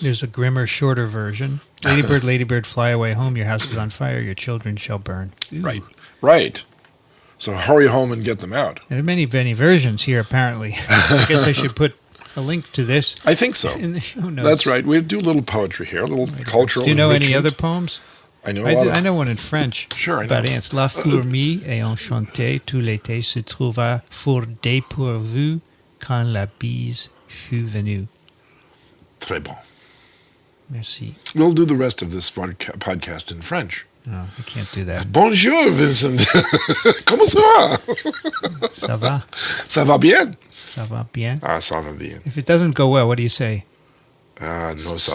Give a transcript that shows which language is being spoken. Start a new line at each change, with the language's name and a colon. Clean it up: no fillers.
English: There's a grimmer, shorter version. Ladybird, ladybird, fly away home. Your house is on fire. Your children shall burn. Ooh. Right. So hurry home and get them out. And there are many, many versions here, apparently. I guess I should put a link to this I think so. in the show notes. That's right. We do a little poetry here, a little cultural Do you know any enrichment. other poems? I know a lot of... I know one in French. Sure, I know. About ants.
French: La fourmi ayant chanté tout l'été se trouva fort dépourvue quand la bise fut venue. Très bon. Merci.
English: We'll do the rest of this podcast in French. No, I can't do that.
French: Bonjour, Vincent. Comment ça va? Ça va? Ça va bien? Ça va bien? Ah, ça va bien.
English: If it doesn't go well, what do you say? Ah, no, ça